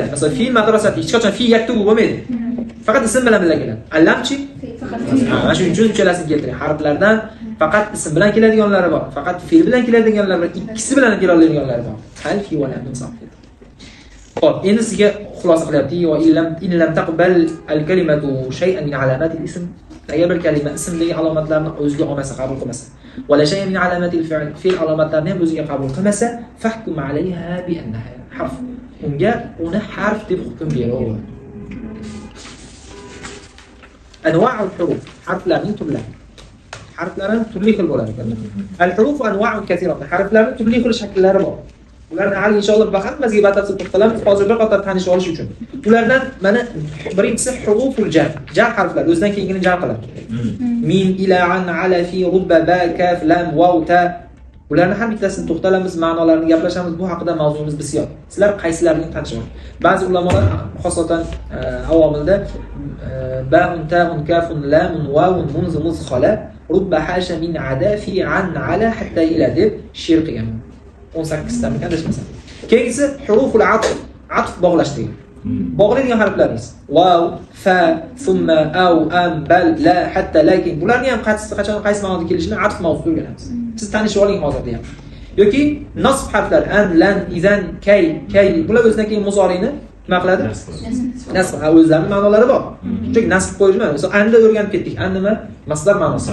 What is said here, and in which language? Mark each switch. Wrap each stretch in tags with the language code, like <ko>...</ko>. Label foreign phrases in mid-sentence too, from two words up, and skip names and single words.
<uz>Masalan,</uz> <ar>في مدرسة</ar> <uz>hech qachon</uz> <ar>في يكتب</ar> <uz>bo'lmaydi. Faqat ism bilan keladi. Allamchi mana shuning uchun ikkalasini keltirgan. Harflardan faqat ism bilan keladiganlari bor. Faqat fe'l bilan keladiganlari bor. Ikkisi bilan keladiganlari bor. Hal fi va lam insof. Xo'p, endi sizga xulosa qilyapti.</uz> <ar>وإن لم تقبل الكلمة شيئا من علامات الاسم.</ar> <uz>Agar bir kalima ismdagi alomatlarni o'ziga olmasa, qabul qilmasa,</uz> <ar>ولا شيئا من علامات الفعل,</ar> <uz>fe'l alomatlarini ham o'ziga qabul qilmasa,</uz> <ar>فاحكم عليها بأنها حرف.</ar> <uz>Unga uni harf deb hukm beraveradi.</uz> <ar>أنواع الحروف,</ar> <uz>harflarning turlari. Harflarning turli xil bo'ladi.</uz> <ar>الحروف أنواع كثيرة.</ar> <uz>Harflarning turli xil shakllari bor. Ularni hali inshaalloh hammasiga batafsil to'xtalamiz. Hozir bir qator tanishib olish uchun. Ulardan mana birinchisi</uz> <ar>حروف الجر.</ar> <uz>Jar harflar o'zidan keyingini jar qiladi.</uz> <ar>من، إلى، عن، على، في، رب، باء، كاف، لام، واو، تاء.</ar> <uz>Ularni har bittasini to'xtalamiz, ma'nolarini gaplashamiz. Bu haqida mavzuyimiz bisyor. Sizlar qaysilarini tanishib oling. Ba'zi ulamolar xosatan avomilda</uz> <ar>باء، تاء، كاف، لام، واو، منذ، مذ خلا، رب، حاشا، من، عدا، في، عن، على، حتى، إلى</ar> <uz>deb she'r qilgan. 18 ta ekan desmasam. Keyingisi</uz> <ar>حروف العطف,</ar> <uz>atf bog'lash degan. Bog'laydigan harflarimiz. Vav,</uz> <ar>فاء، ثم، أو، أم، بل، لا، حتى، لكن.</ar> <uz>Bularni ham qachon qaysi ma'noda kelishini atf mavzusida o'rganamiz. Siz tanishib oling hozirda ham. Yoki nasb harflar</uz> <ar>أن، لن، إذن، كي، كي.</ar> <uz>Bular o'zidan keyin muzoriyni nima qiladi? Nasb. Ha, o'zlarining ma'nolari bor. Chunki nasb qo'yishmaydi. Masalan, anda o'rganib ketdik. An nima? Masdar ma'nosi.</uz>